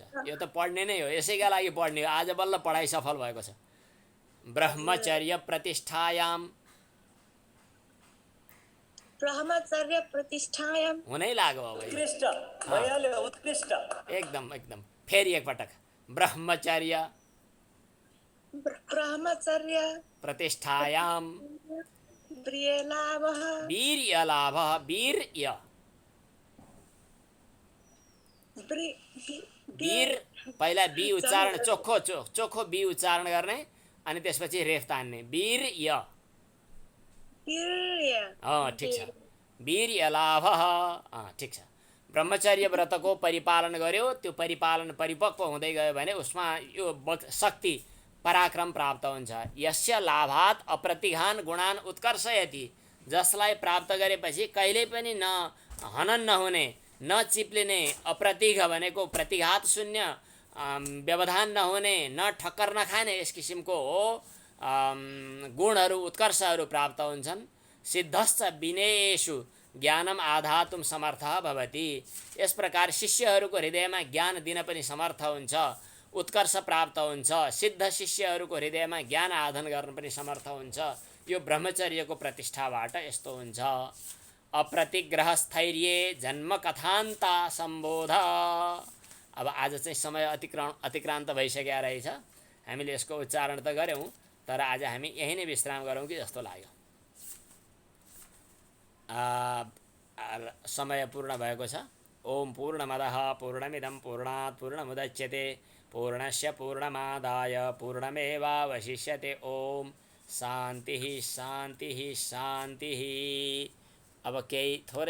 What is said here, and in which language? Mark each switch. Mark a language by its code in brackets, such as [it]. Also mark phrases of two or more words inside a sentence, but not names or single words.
[ne] यो त पढ्ने नै हो, यसैका लागि पढ्ने हो। आज बल्ल पढाइ सफल भएको छ। [sa] ब्रह्मचर्य प्रतिष्ठायां, ब्रह्मचर्य प्रतिष्ठायां [ne] हुनै लाग्यो अब यो। उत्कृष्ट भइहाल्यो, उत्कृष्ट। एकदम एकदम, फेरि एकपटक, [sa] ब्रह्मचर्य ब्रह्मचर्य प्रतिष्ठायां वीर्यलाभः। वीर्यलाभः, वीर्य वीर, [ne] पहिला बी उच्चारण चोखो बी उच्चारण गर्ने अनि त्यसपछि रेफ तान्ने, वीर्य। ठिक छ, वीर्यलाभः, ठिक छ। ब्रह्मचर्य व्रतको परिपालन गर्यो, त्यो परिपालन परिपक्व हुँदै गयो भने उसमा यो शक्ति पराक्रम प्राप्त हुन्छ। [sa] यस्य लाभात् अप्रतिघान गुणान उत्कर्षयति, [ne] जसलाई प्राप्त गरेपछि कहिल्यै पनि न हनन नहुने, न चिप्लिने, अप्रतिघ भनेको प्रतिघात शून्य, व्यवधान नहुने, न ठक्कर नखाने, यस किसिमको गुणहरू उत्कर्षहरू प्राप्त हुन्छन्। [sa] सिद्धश्च विनयेषु ज्ञानम आधातुं समर्थः भवति। [ne] यस प्रकार शिष्यहरूको हृदयमा ज्ञान दिन पनि समर्थ हुन्छ, उत्कर्ष प्राप्त हुन्छ। सिद्ध शिष्यहरूको हृदयमा ज्ञान आधान गर्न पनि समर्थ हुन्छ। यो ब्रह्मचर्यको प्रतिष्ठाबाट यस्तो हुन्छ। [sa] अप्रतिग्रह स्थैर्ये जन्म कथान्ता सम्बोध। [ne] अब आज चाहिँ समय अतिक्रान्त भइसकेको रहेछ। हामीले यसको उच्चारण त गऱ्यौँ, तर आज हामी यही नै विश्राम गरौँ कि जस्तो लाग्यो। समय पूर्ण भएको छ। [sa] ओम पूर्णमदः पूर्णमिदं पूर्णात् पूर्णमुदच्यते पूर्णस्य पूर्णमादाय पूर्णमेवावशिष्यते। ओम शान्तिः शान्तिः शान्तिः। [ne] अब केही थोरै